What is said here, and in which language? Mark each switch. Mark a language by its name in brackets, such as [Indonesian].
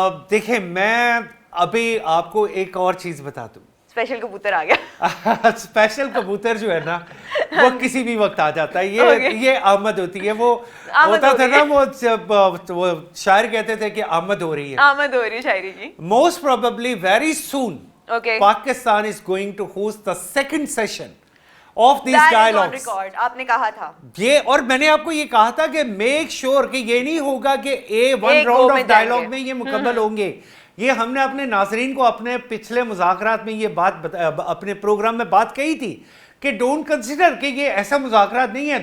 [Urdu] دیکھیں میں ابھی آپ کو ایک اور چیز بتا دوں. اسپیشل کبوتر آ گیا. اسپیشل کبوتر جو ہے نا وہ کسی بھی وقت آ جاتا ہے, یہ آمد ہوتی ہے. وہ ہوتا تھا نا, وہ شاعر کہتے تھے کہ آمد ہو رہی ہے, آمد ہو رہی ہے شاعری کی. [English] Most probably very soon Pakistan is going to host the second session of these dialogues. [Urdu] آپ نے کہا تھا یہ, اور میں نے آپ کو یہ کہا تھا کہ [English] make sure [Urdu] کہ یہ نہیں ہوگا کہ [English] one round of dialogue [Urdu] میں یہ مکمل ہوں گے. یہ ہم نے اپنے ناظرین کو اپنے پچھلے مذاکرات میں یہ بات اپنے پروگرام میں بات کہی تھی کہ [English] don't consider [Urdu] کہ یہ ایسا مذاکرات نہیں ہے.